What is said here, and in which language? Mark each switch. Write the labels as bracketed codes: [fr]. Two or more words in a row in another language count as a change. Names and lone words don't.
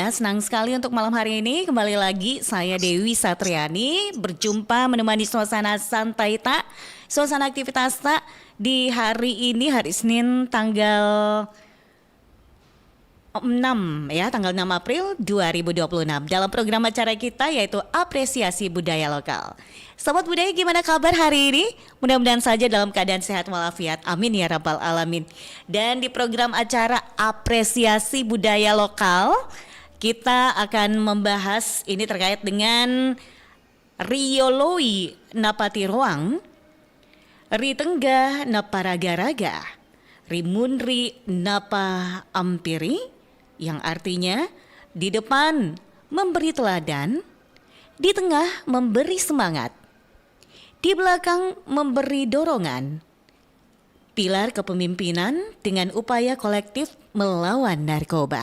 [id] Senang sekali untuk malam hari ini kembali lagi saya Dewi Satriani berjumpa menemani suasana santai tak, suasana aktivitas tak di hari ini, hari Senin tanggal 6 ya, tanggal 6 April 2026 dalam program acara kita yaitu Apresiasi Budaya Lokal. Sahabat budaya, gimana kabar hari ini? Mudah-mudahan saja dalam keadaan sehat walafiat. [ar] آمين يا رب العالمين. [id] Dan di program acara Apresiasi Budaya Lokal kita akan membahas ini terkait dengan [bug] Rioloi Napati Roang, Ritengga Napa Raga-Raga, Rimunri Napa Ampiri, [id] yang artinya di depan memberi teladan, di tengah memberi semangat, di belakang memberi dorongan, pilar kepemimpinan dengan upaya kolektif melawan narkoba.